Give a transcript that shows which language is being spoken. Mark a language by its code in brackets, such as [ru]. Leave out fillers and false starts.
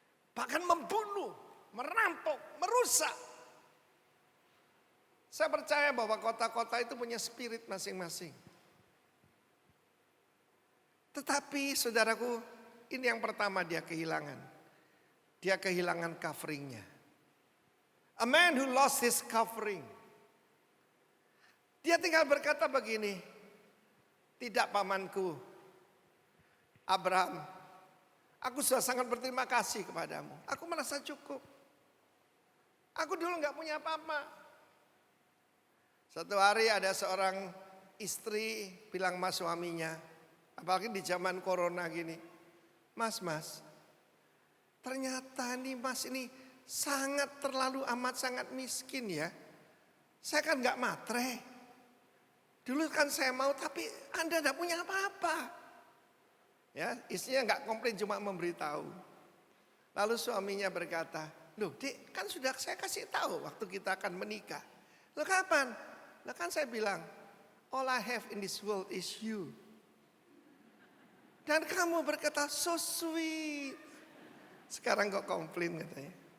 [id] Bahkan membunuh, merampok, merusak. Saya percaya bahwa kota-kota itu punya spirit masing-masing. Tetapi saudaraku, ini yang pertama dia kehilangan. Dia kehilangan coveringnya. [en] A man who lost his covering. [id] Dia tinggal berkata begini. Tidak, pamanku Abraham, aku sudah sangat berterima kasih kepadamu. Aku merasa cukup. Aku dulu gak punya apa-apa. Satu hari ada seorang istri bilang sama suaminya, apalagi di zaman corona gini, Mas, ternyata nih mas ini sangat terlalu amat sangat miskin ya. Saya kan gak matre. Dulu kan saya mau, tapi Anda tidak punya apa-apa. Ya, istrinya nggak komplain, cuma memberitahu. Lalu suaminya berkata, loh Dik, kan sudah saya kasih tahu waktu kita akan menikah. Loh kapan? Loh kan saya bilang, [en] all I have in this world is you. [id] Dan kamu berkata, [en] so sweet. [id] Sekarang kok komplain katanya.